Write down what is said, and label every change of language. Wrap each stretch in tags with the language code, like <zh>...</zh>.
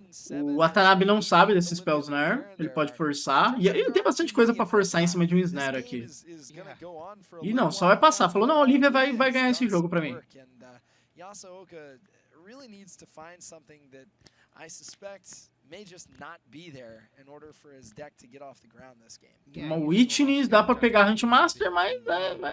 <pt>O Watanabe não sabe desse Spellsnare. Ele pode forçar. E ele tem bastante coisa pra forçar em cima de um Snare aqui. E não, só vai passar. Falou, não, a Olivia vai ganhar esse jogo pra mim.</pt> <en>Yasuoka really needs to find something that I suspect may just not be there in order for his deck to get off the ground this game.</en> <pt>Uma Witness, dá pra pegar Huntmaster, mas vai.</pt>